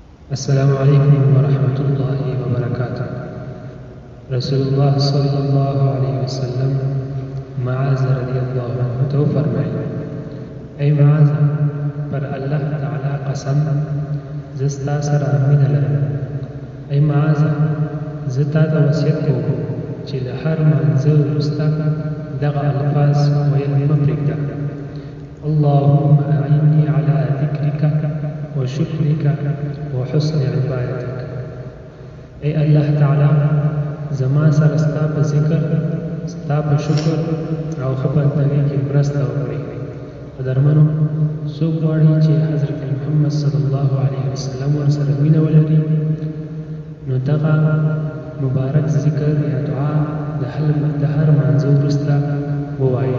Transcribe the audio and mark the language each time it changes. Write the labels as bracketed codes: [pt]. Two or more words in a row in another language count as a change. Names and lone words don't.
[ar] السلام عليكم ورحمة الله وبركاته. [ps] رسول الله [ar] صلی اللہ علیہ وسلم [ps] معاذ [ar] رضی اللہ عنہ [ur] تو فرمائے، اے معاذ، [ps] پر اللہ تعالی قسم زستا سره مینه لرم. اے معاذ، زتا ته وصیت کوم چې له هر منځه وروسته دغه الفاظ ویل مه پرېږده: [ar] اللهم اعني على ذكرك وشكرك وحسن عبادتك. [ps] اے اللہ تعالی، زما سره ستا په ذکر، ستا په شکر او ښه بندګۍ کې مرسته وکړئ. په درمنو څوک غواړي چې حضرت محمد [ar] صلی الله علیه وسلم [ps] ورسره مینه ولري، نو دغه مبارک ذکر یا دعا د هر مانځه وروسته ووایي.